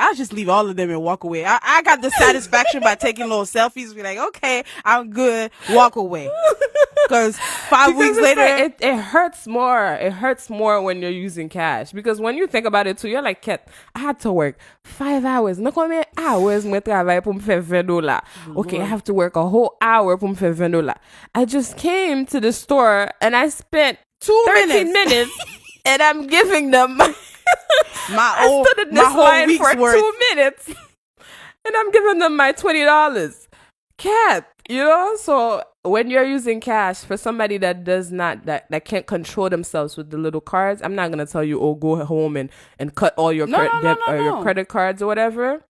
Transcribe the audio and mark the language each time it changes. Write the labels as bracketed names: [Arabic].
[English] I'll just leave all of them and walk away. I got the satisfaction by taking little selfies. Be like, okay, I'm good. Walk away. Because 5 weeks later. Like, it hurts more. It hurts more when you're using cash. Because when you think about it too, you're like, Kat, I had to work 5 hours. [French] Non combien hours moi travaille pour me faire $20? [English] Okay, I have to work a whole hour [French] pour me faire [English] $20. I just came to the store and I spent 13 minutes and I'm giving them I stood in this line for 2 minutes and I'm giving them my $20. Cat, you know? So when you're using cash, for somebody that does not, that can't control themselves with the little cards, I'm not going to tell you, oh, go home and cut all your your credit cards or whatever.